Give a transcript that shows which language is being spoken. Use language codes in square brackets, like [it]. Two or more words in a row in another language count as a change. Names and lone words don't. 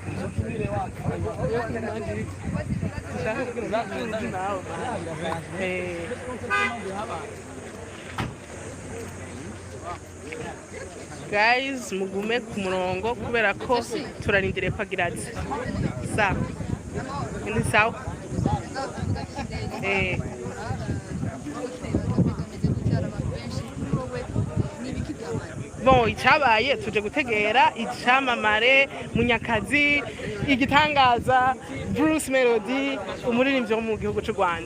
[rn] guys, mugume ku murongo kubera ko turarindiriye pagiraze. Sawa. Ni sawa. Bon, icyabaye tuje gutegera icyamamare Munyakazi, igitangaza Bruce Melody, umuririmbyi wo mu gihugu cy'u Rwanda.